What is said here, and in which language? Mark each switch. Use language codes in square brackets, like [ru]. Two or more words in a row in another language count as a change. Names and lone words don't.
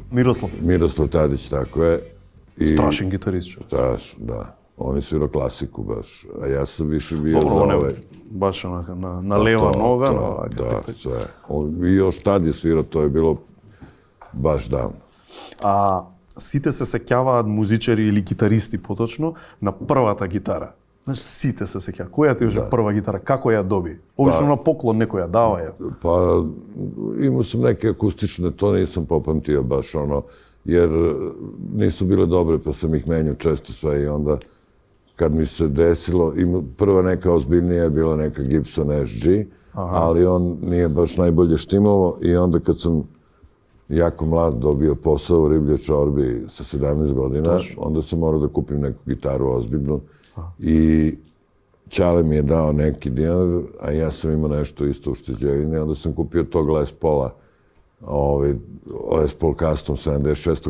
[sr] Miroslav Tadić, tako je. [mk] Strašen gitarist. [sr] Strašno, da. On je svirao klasiku baš, a ja sam više bio za ove. [mk] Baš na leva noga. [sr] Da, sve. I još tad je svirao, to je bilo baš davno. [mk] A сите се сеќаваат музичари или гитаристи поточно на првата гитара. Знаеш, сите се сеќаваат. Која ти беше прва гитара? Како ја доби? Обично на поклон некој ја дава ја. [sr] Pa imao sam neke akustične, to nisam popamtio baš jer nisu bile dobre pa sam ih menjao često sve i onda kad mi se desilo, prva neka ozbiljnija je bila neka Gibson SG, ali on nije baš najbolje štimovo i onda kad sam jako mlad dobio posao u Ribljoj čorbi sa 17 godina, onda sam morao da kupim neku gitaru ozbiljnu i Ćale mi je dao neki dinar, a ja sam imao nešto isto u šteđevini, onda sam kupio tog Les Paula, Les Paul Custom 76.